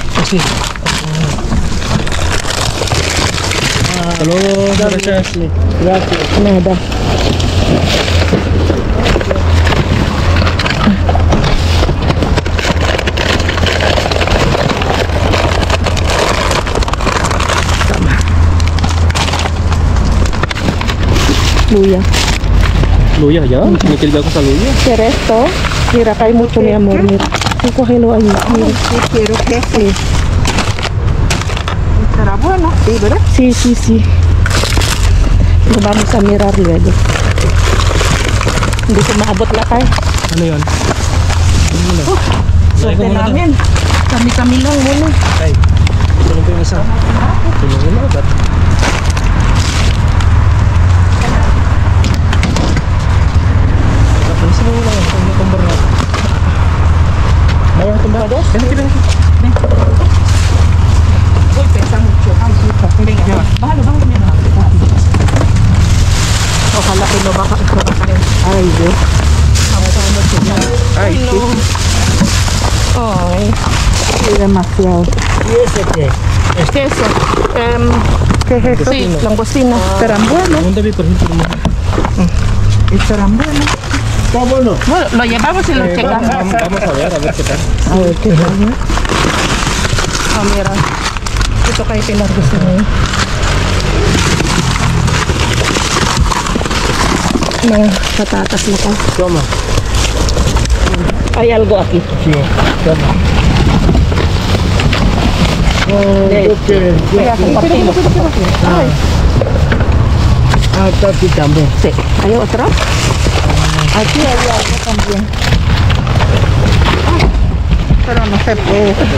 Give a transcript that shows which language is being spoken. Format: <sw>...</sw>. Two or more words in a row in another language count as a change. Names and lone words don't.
<tl>Kasi. Hello,</tl> <es>gracias. Gracias. Nada.</es> <tl>Luya. Luya ya, kinikilig ako sa luya.</tl> <es>¿Qué esto? Mira, acá hay mucho, mi amor. Mira. Sí, cógelo ahí. Mira. Yo quiero que Sí. estará bueno. Sí, ¿verdad? Sí, sí, sí. Lo vamos a mirar luego.</es> <tl>Hindi ko maabot na tayo. Ano yun? Sorte namin. Kami-kami lang muna. Ay, tulong ko yung isa. Tulungin mo agad. Tapos mo lang yung tumbar na. Mayroon tumbar na dos? Ven.</tl> <es>Uy, pesa mucho. Ay, suka. Venga, bájalo mira. Ojalá que no baja. Ay, Dios. Ay, No. Ay, Demasiado. ¿Y ese qué? queso. ¿Qué es eso? Sí, langostina. ¿Estarán buenos? un David, por ejemplo. ¿Estarán buenos? ¿Está bueno? Bueno, lo llevamos y lo checamos. Vamos a ver qué tal. A ver qué tal. Ah, mira.</es> <tl>Ito kay Pilar gusto niya. Mga patatas na ka.</tl> <es>Toma. Hay algo aquí. Sí, toma. ¿Tú quieres? Kaya compartimos. Ay, Está aquí también. sí. ¿Hay otro? Aquí hay algo también. Pero no se puede.</es>